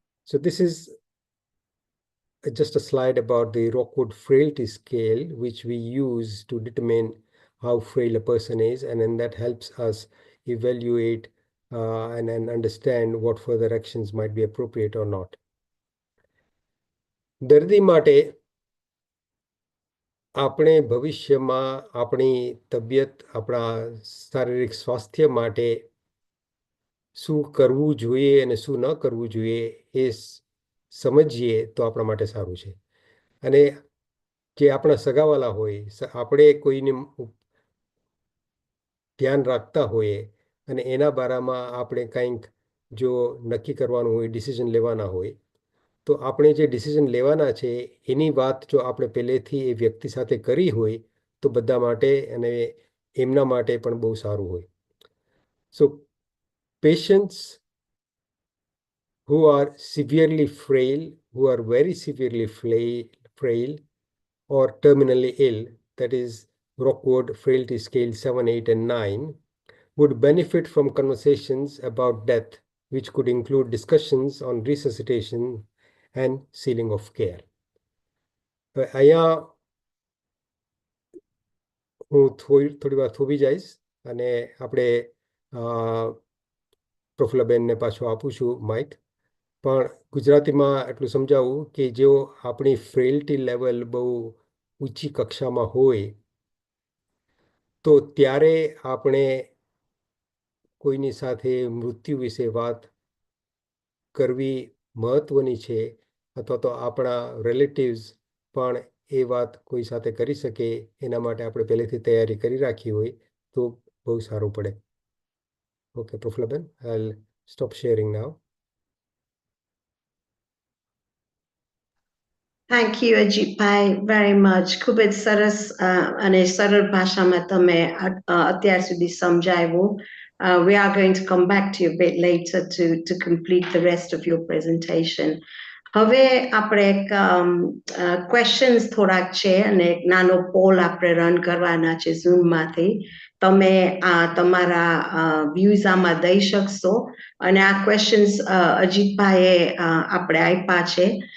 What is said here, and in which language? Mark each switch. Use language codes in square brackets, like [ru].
[en] So this is just a slide about the Rockwood Frailty Scale, which we use to determine how frail a person is, and then that helps us evaluate and understand what further actions might be appropriate or not. [gu] દર્દી માટે આપણે ભવિષ્યમાં આપણી તબિયત, આપણા શારીરિક સ્વાસ્થ્ય માટે શું કરવું જોઈએ અને શું ન કરવું જોઈએ એ સમજીએ તો આપણા માટે સારું છે. અને જે આપણા સગાવાલા હોય, આપણે કોઈને ધ્યાન રાખતા હોઈએ અને એના બારામાં આપણે કંઈક જો નક્કી કરવાનું હોય, ડિસિઝન લેવાના હોય, તો આપણે જે ડિસિઝન લેવાના છે એની વાત જો આપણે પહેલેથી એ વ્યક્તિ સાથે કરી હોય તો બધા માટે અને એમના માટે પણ બહુ સારું હોય. [en] So patients who are severely frail, who are very severely frail or terminally ill, that is Rockwood Frailty Scale 7, 8 and 9, would benefit from conversations about death, which could include discussions on resuscitation and sealing of care. [gu] અહીંયા હું થોડી વાર થોભી જઈશ અને આપણે પ્રફુલ્લબેનને પાછું આપું છું માઇક. પણ ગુજરાતીમાં એટલું સમજાવું કે જો આપણી ફ્રેઇલ્ટી લેવલ બહુ ઊંચી કક્ષામાં હોય તો ત્યારે આપણે કોઈની સાથે મૃત્યુ વિશે વાત કરવી મહત્વની છે, અથવા તો આપણા રિલેટિવ્સ પણ એ વાત કોઈ સાથે કરી શકે એના માટે આપણે પહેલેથી તૈયારી કરી રાખી હોય તો બહુ સારું પડે. Okay પ્રફુલ્લબેન, [en] I'll stop sharing now. Thank you, Ajitbhai, very much. [gu] ખૂબ જ સરસ અને સરળ ભાષામાં તમે અત્યાર સુધી સમજાવ્યું. [en] We are going to come back to you a bit later to complete the rest of your presentation. [gu] હવે આપણે એક questions થોડાક છે અને એક નાનો પોલ આપણે રન કરવાના છે ઝૂમમાંથી. તમે તમારા views આમાં દઈ શકશો અને આ questions અજીતભાઈએ આપણે આપ્યા છે.